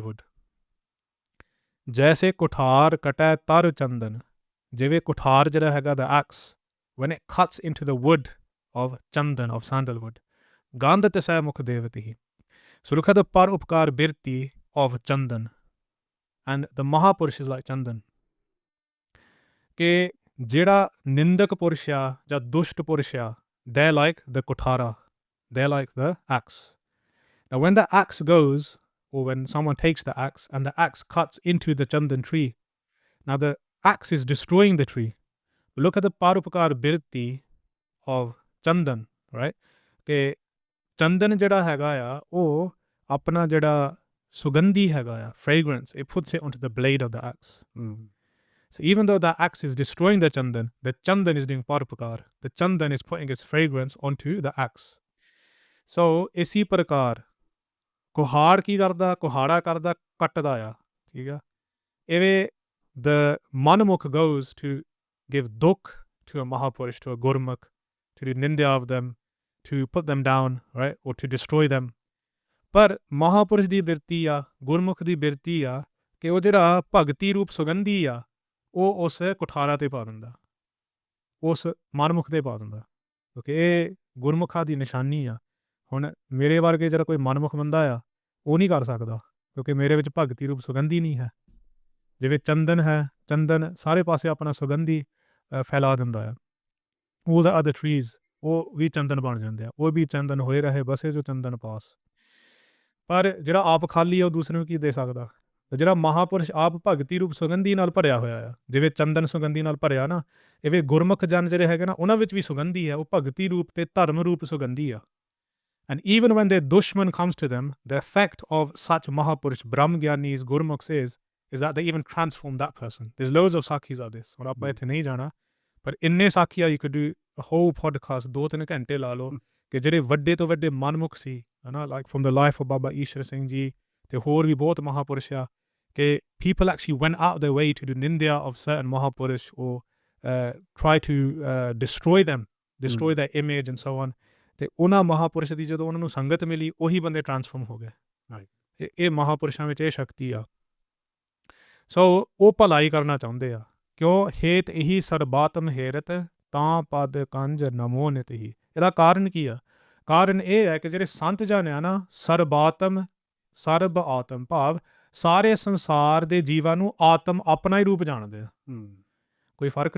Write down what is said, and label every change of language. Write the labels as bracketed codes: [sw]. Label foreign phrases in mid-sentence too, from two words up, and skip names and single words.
[pa] ਜੈਸੇ ਕੁਠਾਰ ਕਟੈ ਤਰ ਚੰਦਨ, ਜਿਵੇਂ ਕੁਠਾਰ ਜਿਹੜਾ ਹੈਗਾ [en] the axe when it cuts into the wood of chandan of sandalwood [pa] ਗੰਧ ਤਿਸੈ ਮੁਖ ਦੇਵਤੀ ਸੁਰਖਦ ਪਰ ਉਪਕਾਰ ਬਿਰਤੀ [en] of chandan and the Mahapurush is like chandan [pa] ਕਿ ਜਿਹੜਾ ਨਿੰਦਕ ਪੁਰਸ਼ ਆ ਜਾਂ ਦੁਸ਼ਟ ਪੁਰਸ਼ ਆ [en] they're like the kuthara, they're like the axe. Now when the axe goes, or when someone takes the axe and the axe cuts into the chandan tree, now the axe is destroying the tree. Look at the [pa] ਪਰਉਪਕਾਰ ਬਿਰਤੀ [en] of chandan, right? [pa] ਕਿ ਚੰਦਨ ਜਿਹੜਾ ਹੈਗਾ ਆ ਉਹ ਆਪਣਾ ਜਿਹੜਾ ਸੁਗੰਧੀ ਹੈਗਾ ਆ [en] fragrance, it puts it onto the blade of the axe. So even though that axe is destroying the chandan is doing parupakar. The chandan is putting its fragrance onto the axe. So [pa] ਇਸੀ ਪ੍ਰਕਾਰ ਕੁਹਾੜ ਕੀ ਕਰਦਾ ਕੁਹਾੜਾ ਕਰਦਾ ਕੱਟਦਾ ਆ ਠੀਕ ਆ ਇਵੇਂ [en] the manamukh goes to give dukh to a mahapurush, to a gurmukh, to do nindya of them, to put them down, right, or to destroy them. [pa] ਪਰ ਮਹਾਪੁਰਸ਼ ਦੀ ਬਿਰਤੀ ਆ ਗੁਰਮੁਖ ਦੀ ਬਿਰਤੀ ਆ ਕਿ ਉਹ ਜਿਹੜਾ ਭਗਤੀ ਰੂਪ ਸੁਗੰਧੀ ਆ ਉਹ ਉਸ ਕੁਠਾਰਾ 'ਤੇ ਪਾ ਦਿੰਦਾ ਉਸ ਮਨਮੁਖ 'ਤੇ ਪਾ ਦਿੰਦਾ ਕਿਉਂਕਿ ਇਹ ਗੁਰਮੁਖਾਂ ਦੀ ਨਿਸ਼ਾਨੀ ਆ ਹੁਣ ਮੇਰੇ ਵਰਗੇ ਜਿਹੜਾ ਕੋਈ ਮਨਮੁਖ ਬੰਦਾ ਆ ਉਹ ਨਹੀਂ ਕਰ ਸਕਦਾ ਕਿਉਂਕਿ ਮੇਰੇ ਵਿੱਚ ਭਗਤੀ ਰੂਪ ਸੁਗੰਧੀ ਨਹੀਂ ਹੈ ਜਿਵੇਂ ਚੰਦਨ ਹੈ ਚੰਦਨ ਸਾਰੇ ਪਾਸੇ ਆਪਣਾ ਸੁਗੰਧੀ ਫੈਲਾ ਦਿੰਦਾ ਆ [en] all the other trees [pa] ਉਹ ਵੀ ਚੰਦਨ ਬਣ ਜਾਂਦੇ ਆ ਉਹ ਵੀ ਚੰਦਨ ਹੋਏ ਰਹੇ ਬਸੇ ਜੋ ਚੰਦਨ ਪਾਸ ਪਰ ਜਿਹੜਾ ਆਪ ਖਾਲੀ ਆ ਉਹ ਦੂਸਰੇ ਨੂੰ ਕੀ ਦੇ ਸਕਦਾ ਜਿਹੜਾ ਮਹਾਪੁਰਸ਼ ਆਪ ਭਗਤੀ ਰੂਪ ਸੁਗੰਧੀ ਨਾਲ ਭਰਿਆ ਹੋਇਆ ਆ ਜਿਵੇਂ ਚੰਦਨ ਸੁਗੰਧੀ ਨਾਲ ਭਰਿਆ ਨਾ ਇਵੇਂ ਗੁਰਮੁਖ ਜਨ ਜਿਹੜੇ ਹੈਗੇ ਨਾ ਉਹਨਾਂ ਵਿੱਚ ਵੀ ਸੁਗੰਧੀ ਹੈ ਉਹ ਭਗਤੀ ਰੂਪ ਤੇ ਧਰਮ ਰੂਪ ਸੁਗੰਧੀ ਆ [en] and even when their dushman comes to them the effect of such mahapurush brahm gyanis gurmukhs is that they even transform that person. There's loads of sakhis of this [pa] ਹੁਣ ਆਪਾਂ ਇੱਥੇ ਨਹੀਂ ਜਾਣਾ ਪਰ ਇੰਨੇ ਸਾਖੀ ਆ [en] you could do a whole podcast [pa] 2-3 ਘੰਟੇ ਲਾ ਲਓ ਕਿ ਜਿਹੜੇ ਵੱਡੇ ਤੋਂ ਵੱਡੇ ਮਨਮੁਖ ਸੀ ਹਨਾ [en] like from the life of Baba Ishwar Singh ਜੀ [pa] ਤੇ ਹੋਰ ਵੀ ਬਹੁਤ ਮਹਾਪੁਰਸ਼ ਆ ਕਿ [en] people actually went out their way to do nindya of certain mahapurush or try to destroy them, destroy their image and so on. [pa] ਤੇ ਉਹਨਾਂ ਮਹਾਪੁਰਸ਼ ਦੀ ਜਦੋਂ ਉਹਨਾਂ ਨੂੰ ਸੰਗਤ ਮਿਲੀ ਉਹੀ ਬੰਦੇ ਟਰਾਂਸਫਾਰਮ ਹੋ ਗਏ ਇਹ ਮਹਾਪੁਰਸ਼ਾਂ ਵਿੱਚ ਇਹ ਸ਼ਕਤੀ ਆ ਸੋ ਉਹ ਭਲਾਈ ਕਰਨਾ ਚਾਹੁੰਦੇ ਆ ਕਿਉਂ ਹੇਤ ਇਹੀ ਸਰਬਾਤਮ ਹੇਰਤ ਤਾਂ ਪਦ ਕੰਜ ਨਮੋ ਨਿਤ ਹੀ ਇਹਦਾ ਕਾਰਨ ਕੀ ਆ ਕਾਰਨ ਇਹ ਹੈ ਕਿ ਜਿਹੜੇ ਸੰਤ ਜਨ ਆ ਨਾ ਸਰਬਾਤਮ ਸਰਬ ਆਤਮ ਭਾਵ ਸਾਰੇ ਸੰਸਾਰ ਦੇ ਜੀਵਾਂ ਨੂੰ ਆਤਮ ਆਪਣਾ ਹੀ ਰੂਪ ਜਾਣਦੇ ਆ ਕੋਈ ਫਰਕ